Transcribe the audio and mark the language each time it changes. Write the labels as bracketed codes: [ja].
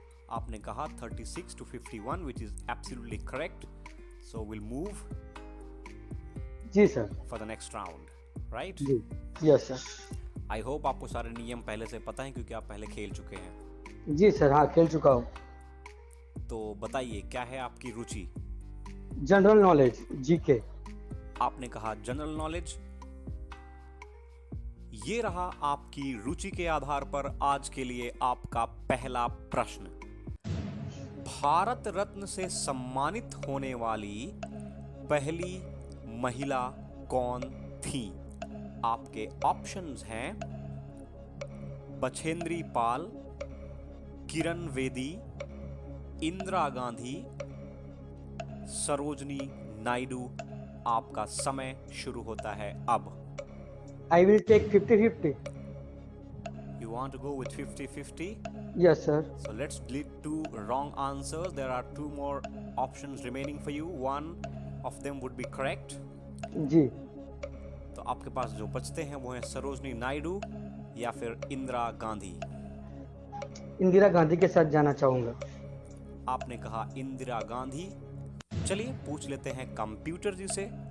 [hi] आपने कहा [en] 36 to 51, which is absolutely correct. So we'll move [hi] ji sir. [en] for the next round, right? [hi] Ji [en] Yes sir. I hope [hi] आपको सारे नियम पहले से पता हैं क्योंकि आप पहले खेल चुके हैं। जी सर, हाँ खेल चुका हूँ। तो बताइए क्या है आपकी रुचि? General knowledge GK. आपने कहा जनरल नॉलेज। ये रहा आपकी रुचि के आधार पर आज के लिए आपका पहला प्रश्न। भारत रत्न से सम्मानित होने वाली पहली महिला कौन थी? आपके ऑप्शंस हैं बछेंद्री पाल, किरण बेदी, इंदिरा गांधी, सरोजनी नायडू। आपका समय शुरू होता है अब। [en] I will take 50-50। You want to go with 50-50? Yes sir. So let's delete two wrong answers. There are two more options remaining for you. One of them would be correct. [hi] जी तो आपके पास जो बचते हैं वो हैं सरोजनी नायडू या फिर इंदिरा गांधी। इंदिरा गांधी के साथ जाना चाहूंगा। आपने कहा इंदिरा गांधी। चलिए पूछ लेते हैं कंप्यूटर जी से।